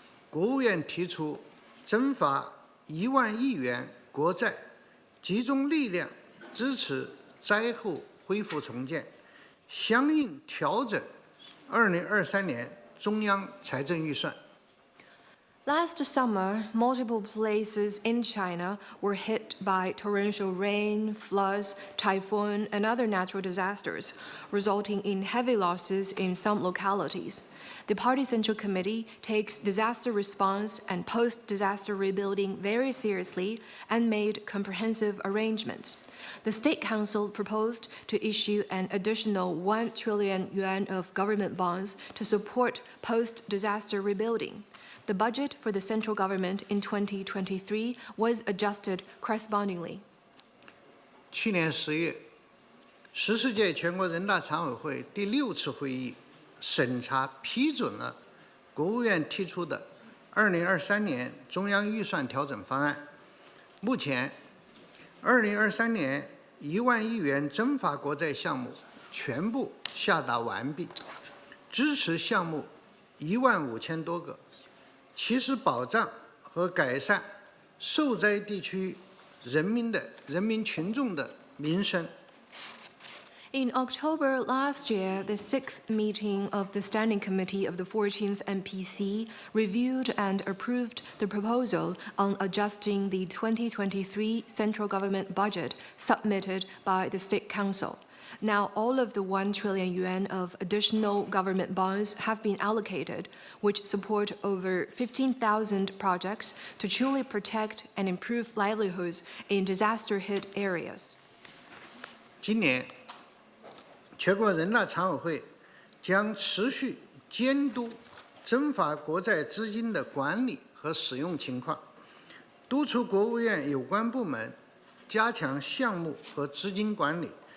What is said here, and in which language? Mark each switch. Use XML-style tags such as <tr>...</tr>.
<zh>国务院提出增发1万亿元国债，集中力量支持灾后恢复重建，相应调整2023年中央财政预算。</zh> <en>Last summer, multiple places in China were hit by torrential rain, floods, typhoon, and other natural disasters, resulting in heavy losses in some localities. The Party Central Committee takes disaster response and post-disaster rebuilding very seriously and made comprehensive arrangements. The State Council proposed to issue an additional 1 trillion yuan of government bonds to support post-disaster rebuilding. The budget for the central government in 2023 was adjusted correspondingly.</en> <zh>去年10月，14届全国人大常委会第6次会议审查批准了国务院提出的2023年中央预算调整方案。目前，2023年1万亿元增发国债项目全部下达完毕，支持项目15000多个。其实保障和改善受灾地区人民群众的民生。</zh> <en>In October last year, the 6th meeting of the Standing Committee of the 14th NPC reviewed and approved the proposal on adjusting the 2023 central government budget submitted by the State Council. Now, all of the 1 trillion yuan of additional government bonds have been allocated, which support over 15,000 projects to truly protect and improve livelihoods in disaster-hit areas.</en> <zh>今年，全国人大常委会将持续监督增发国债资金的管理和使用情况，督促国务院有关部门加强项目和资金管理。</zh>